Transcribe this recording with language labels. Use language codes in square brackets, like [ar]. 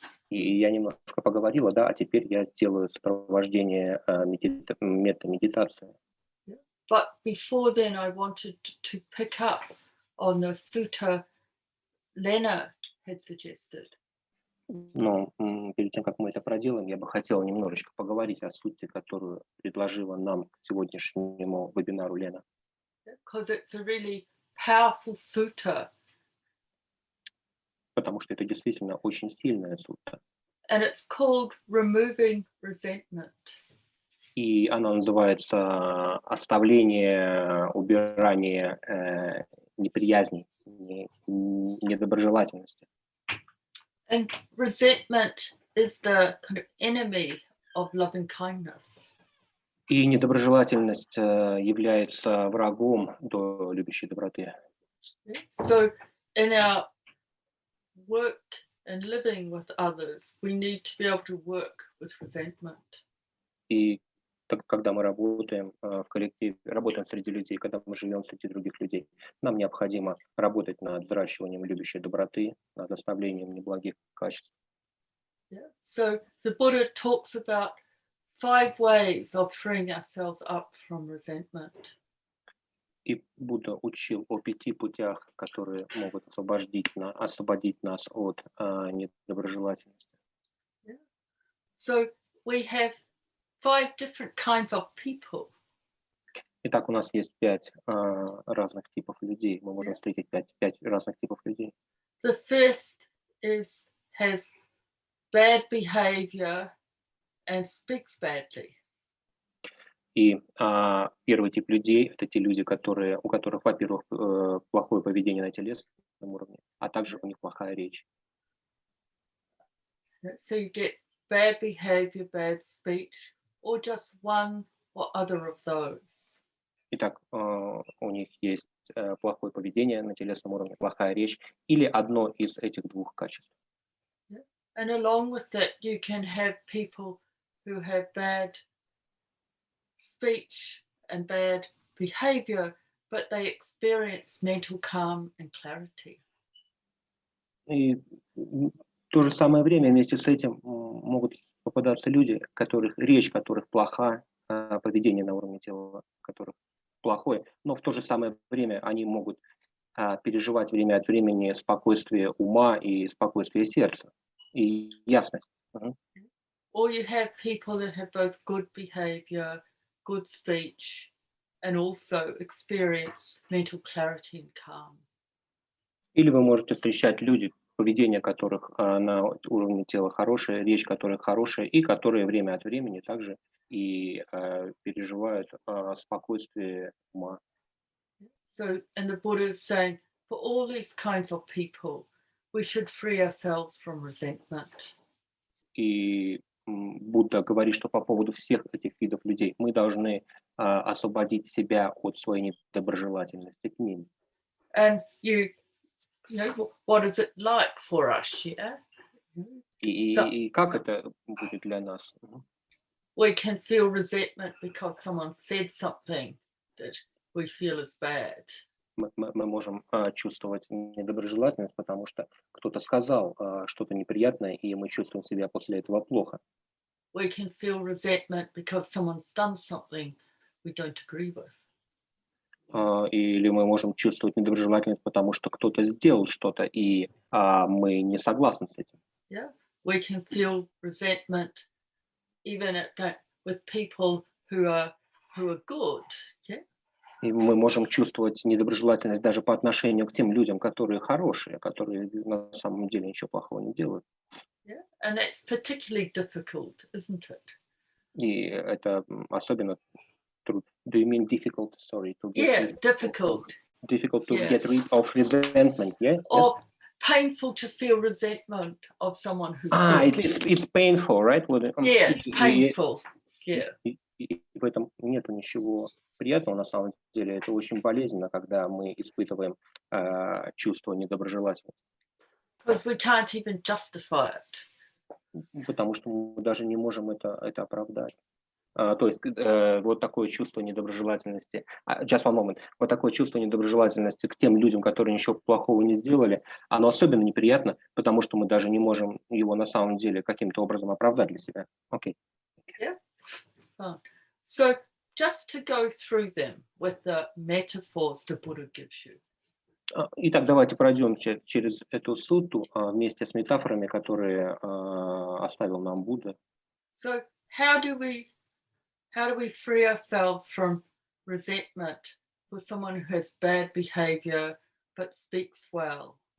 [ru] И я немножко поговорила, да, а теперь я сделаю сопровождение мета-медитации. [en] But before then, I wanted to pick up on the sutta Lena had suggested. [ru] Но перед тем, как мы это проделаем, я бы хотела немножечко поговорить о сути, которую предложила нам к сегодняшнему вебинару Лена. [en] Because it's a really powerful sutta. [ru] Потому что это действительно очень сильная сутта. [en] And it's called Removing Resentment. [ru] И она называется «Оставление, убирание неприязни, недоброжелательности». [en] And resentment is the kind of enemy of loving kindness. [ru] И недоброжелательность является врагом до любящей доброты. [en] So in our work and living with others, we need to be able to work with resentment. [ru] И когда мы работаем в коллективе, работаем среди людей, когда мы живем среди других людей, нам необходимо работать над взращиванием любящей доброты, над оставлением неблагих качеств. [en] Yeah. So the Buddha talks about 5 ways of freeing ourselves up from resentment. [ru] И Будда учил о 5 путях, которые могут освободить нас от недоброжелательности. [en] Yeah. So we have 5 different kinds of people. [ru] Итак, у нас есть 5 разных типов людей. Мы можем встретить 5 разных типов людей. [en] The first has bad behavior and speaks badly. [ru] И первый тип людей – это те люди, у которых, во-первых, плохое поведение на телесном уровне, а также у них плохая речь. [en] So you get bad behavior, bad speech, or just one or other of those. [ru] Итак, у них есть плохое поведение на телесном уровне, плохая речь, или одно из этих 2 качеств. [en] And along with that, you can have people who have bad speech and bad behavior, but they experience mental calm and clarity. [ru] И в то же самое время вместе с этим могут попадаться люди, речь которых плоха, поведение на уровне тела которых плохое, но в то же самое время они могут переживать время от времени спокойствие ума и спокойствие сердца и ясность. [en] Or you have people that have both good behavior, good speech, and also experience mental clarity and calm. [ru] Или вы можете встречать люди, поведение которых на уровне тела хорошее, речь которых хорошая, и которые время от времени также и переживают спокойствие ума. [en] So, and the Buddha is saying, for all these kinds of people, we should free ourselves from resentment. [ru] И Будда говорит, что по поводу всех этих видов людей мы должны освободить себя от своей недоброжелательности к ним. [en] And you know, what is it like for us, yeah? [ru] И как это будет для нас? [en] We can feel resentment because someone said something that we feel is bad. [ru] Мы можем чувствовать недоброжелательность, потому что кто-то сказал что-то неприятное, и мы чувствуем себя после этого плохо. [en] We can feel resentment because someone's done something we don't agree with. [ru] Или мы можем чувствовать недоброжелательность, потому что кто-то сделал что-то, и мы не согласны с этим. [en] Yeah, we can feel resentment even with people who are good. Yeah. [ru] И мы можем чувствовать недоброжелательность даже по отношению к тем людям, которые хорошие, которые на самом деле ничего плохого не делают. [en] Yeah, and that's particularly difficult, isn't it? [ru] И это особенно трудно. [en] Do you mean difficult? Sorry, to get Yeah, difficult. Difficult to get rid of resentment, yeah? Or painful to feel resentment of someone who's good. It's painful, right? Yeah, it's painful. Yeah. [ru] И в этом нету ничего приятного на самом деле. Это очень болезненно, когда мы испытываем чувство недоброжелательности. [en] Because we can't even justify it. [ru] Потому что мы даже не можем это оправдать. То есть вот такое чувство недоброжелательности. [en] Just one moment. [ru] Вот такое чувство недоброжелательности к тем людям, которые ничего плохого не сделали, оно особенно неприятно, потому что мы даже не можем его на самом деле каким-то образом оправдать для себя. Окей. [en] Yeah. Fine. So just to go through them with the metaphors the Buddha gives you. [ru] Итак, давайте пройдемте через эту сутту вместе с метафорами, которые оставил нам Будда. [en] So how do we free ourselves from resentment for someone who has bad behavior but speaks well?